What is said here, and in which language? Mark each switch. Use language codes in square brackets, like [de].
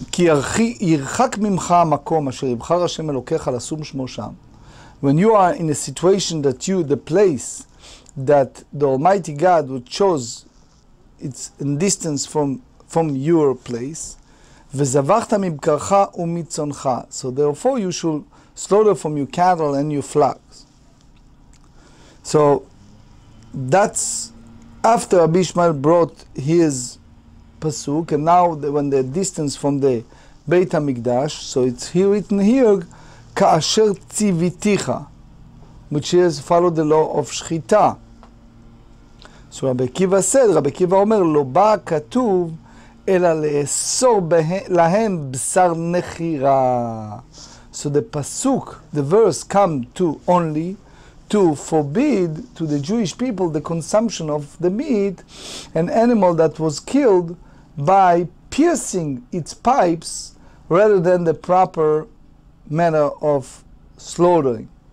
[he] כי ירחק ממך המקום אשר יבחר השם אלוקיך לשום שמו שם. [en] When you are in a situation that the place that the Almighty God would chose, it's in distance from your place, [he] וזבחת מבקרך ומצונך. [en] So therefore you should slaughter from your cattle and your flocks. So that's after Rabbi Ishmael brought his pasuk, and now when they're distance from the Beit HaMikdash, so it's here written here, [he] Ka'asher tziviticha, [en] which is follow the law of Shechita. So Rabbi Akiva said, Rabbi Akiva [he] אומר, לא בא כתוב, אלא לאסור להם בשר נחירה. [en] So the pasuk, the verse come to only to forbid to the Jewish people the consumption of the meat, an animal that was killed by piercing its pipes rather than the proper manner of slaughtering.